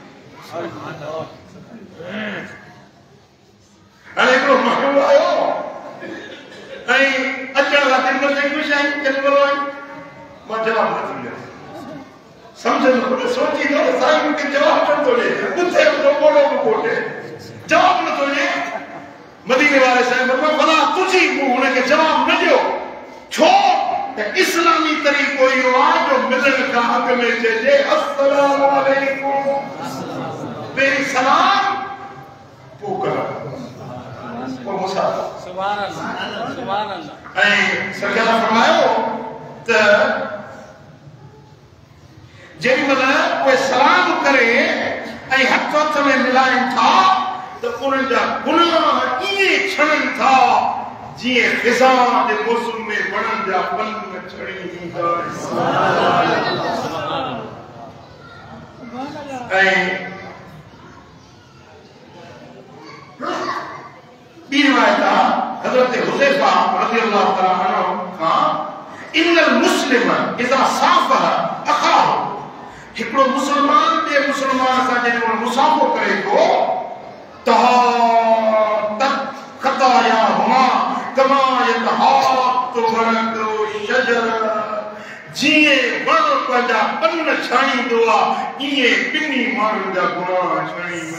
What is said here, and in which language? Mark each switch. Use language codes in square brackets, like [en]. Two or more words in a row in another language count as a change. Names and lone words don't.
[sd] हाणे हिकिड़ो माण्हू आयो ऐं अचण लाइ ख़िदमत में ख़ुशि आहिनि केतिरो आहिनि मां जवाबु नथो ॾियां समझ लो सोची लो साईं मूंखे जवाबु नथो ॾे ॿुधे थो ॿोड़ो बि कोन्हे जवाबु नथो ॾे मदीने वारे साईं फरमायो भला तुंहिंजी हुनखे जवाबु न ॾियो छो त इस्लामी तरीक़ो इहो आहे जो मिलण खां अॻु में चइजे [ar] السلام عليكم [sd] पहिरीं सलाम पोइ कलाम पोइ मुसाफ़ा [ar] سبحان الله سبحان الله [sd] ऐं सरकार फरमायो त जेॾीमहिल उहे सलाम करे ऐं हथ हथ में मिलाइनि था त उन्हनि जा गुनाह ईअं छड़नि था जीअं ख़िज़ां जे मौसम में वणनि जा पन छड़ींदा ऐं ॿी रिवायत आहे हज़रत हुज़ैफ़ा [ar] رضي الله تعالى عنه [sd] खां [ar] إن المسلم إذا صافح أخاه [sd] हिकिड़ो मुसलमान ॿिए मुसलमान सां जेको मुसाफ़ो करे थो [ar] تحاتت خطاياهما كما يتحات ورق الشجر [sd] जीअं वण पंहिंजा पन छाणींदो आहे ईअं ॿिन्ही माण्हुनि जा गुनाह छाणींदा